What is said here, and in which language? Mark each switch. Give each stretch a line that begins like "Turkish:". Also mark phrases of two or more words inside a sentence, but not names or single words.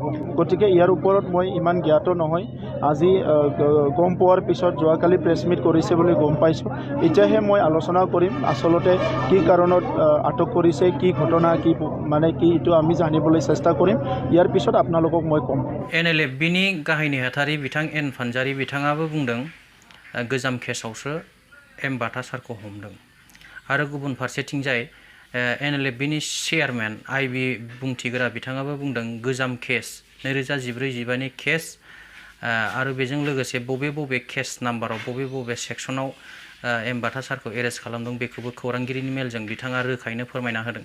Assamese: গতিকে ইয়াৰ ওপৰত মই ইমান জ্ঞাত নহয়। আজি গম পোৱাৰ পিছত যোৱাকালি প্ৰেছ মিট কৰিছে বুলি গম পাইছোঁ। এতিয়াহে মই আলোচনা কৰিম আচলতে কি কাৰণত আটক কৰিছে, কি ঘটনা, কি মানে কি এইটো আমি জানিবলৈ চেষ্টা কৰিম। ইয়াৰ পিছত আপোনালোকক মই ক'ম।
Bodo: NLFBनि गाहाय नेहाथारि बिथां एन फानजारि बिथाङाबो बुंदों गोजाम केसावसो M.Bata सारखौ हमदों। आरो गुबुन फारसेथिंजाय NLFBनि चेयारमेन IB बुंथिग्रा बिथाङाबो बुंदों गोजाम केस 2014-15नि केस आरो बेजों लोगोसे बबे केस नाम्बाराव बबे सेक्सनाव M.Bata सारखौ एरेस्ट खालामदों बेखौबो खौरांगिरिनि मेलजों बिथाङा रोखायैनो फोरमायना होदों।